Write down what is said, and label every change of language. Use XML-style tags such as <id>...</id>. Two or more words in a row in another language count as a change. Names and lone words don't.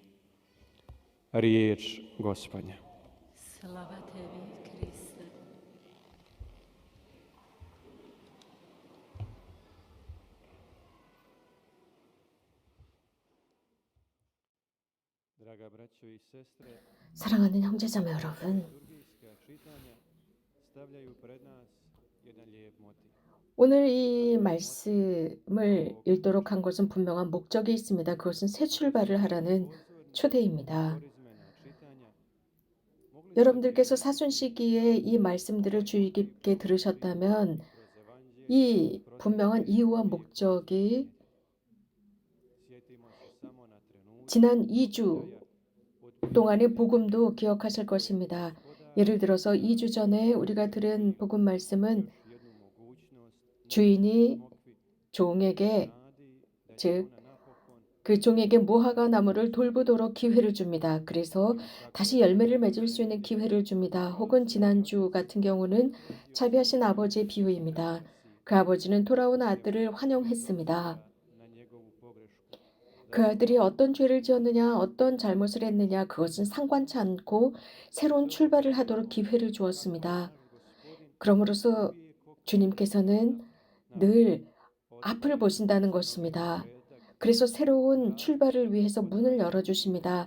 <hr>Riječ Gospodnja. Slava tebi, Kriste. Draga braćo i sestre,</hr> <ko>사랑하는 형제자매 여러분,</ko> <hr>liturgijska čitanja stavljaju pred nas jedan lijep motiv.</hr> <ko>오늘 이 말씀을 읽도록 한 것은 분명한 목적이 있습니다. 그것은 새 출발을 하라는 초대입니다.</ko> <hr>Korizmena čitanja mogli</hr> <ko>여러분들께서 사순 시기에 이 말씀들을 주의 깊게 들으셨다면</ko> <hr>kroz evanđelje</hr> <ko>이 분명한 이유와 목적이</ko> <hr>sjetimo se samo na trenutak</hr> <ko>지난 2주 동안의 복음도 기억하실 것입니다. 예를 들어서 2주 전에 우리가 들은 복음 말씀은</ko> <hr>jednu mogućnost</hr> <ko>주인이</ko> <hr>smokvi</hr> <ko>종에게,</ko> <hr>nadi da će</hr> <ko>즉</ko> <hr>ona napokon</hr> <ko>그 종에게 무화과 나무를 돌보도록 기회를 줍니다. 그래서 다시 열매를 맺을 수 있는 기회를 줍니다. 혹은 지난주 같은 경우는 자비하신 아버지의 비유입니다. 그 아버지는 돌아온 아들을 환영했습니다.</ko> <hr>na njegovu pogrešku.</hr> <ko>그 아들이 어떤 죄를 지었느냐, 어떤 잘못을 했느냐, 그것은 상관치 않고 새로운 출발을 하도록 기회를 주었습니다. 그러므로서 주님께서는 늘 앞을 보신다는 것입니다. 그래서 새로운 출발을 위해서 문을 열어주십니다.</ko>